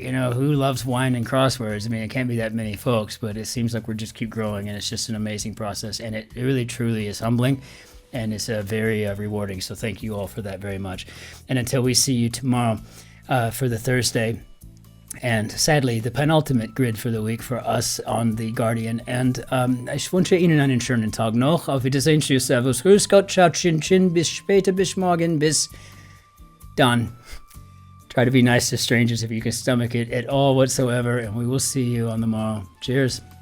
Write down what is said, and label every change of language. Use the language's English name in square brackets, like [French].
[English] You know, who loves wine and crosswords? I mean, it can't be that many folks, but it seems like we're just keep growing, and it's just an amazing process, and it really truly is humbling. And it's very rewarding. So thank you all for that very much. And until we see you tomorrow, for the Thursday And sadly, the penultimate grid for the week for us on The Guardian. [German] Und ich wünsche Ihnen einen schönen Tag noch. Auf Wiedersehen, tschüss, servus, grüß Gott, ciao, Cin-Cin, bis später, bis morgen, bis dann. [English] Try to be nice to strangers if you can stomach it at all whatsoever, and we will see you on the morrow. Cheers.